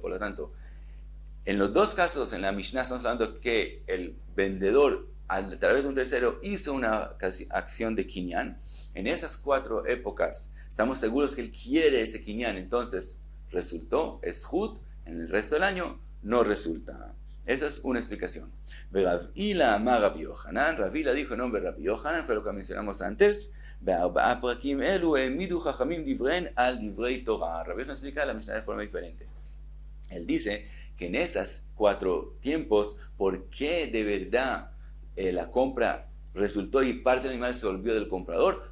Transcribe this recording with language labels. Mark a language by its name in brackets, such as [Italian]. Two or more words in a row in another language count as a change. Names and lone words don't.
[Spanish] Por lo tanto, en los dos casos, en la Mishnah estamos hablando que el vendedor a través de un tercero hizo una acción de kinyan. En esas 4 épocas estamos seguros que él quiere ese kinyan, entonces resultó, es jud. En el resto del año no resulta. Esa es una explicación. Ravila amar Rabbi Yohanan. Ravila dijo en nombre de Rabbi Yohanan, fue lo que mencionamos antes. Rabbi Yohanan explica la Mishnah de forma diferente. Él dice que en esos 4 tiempos, ¿por qué de verdad la compra resultó y parte del animal se volvió del comprador?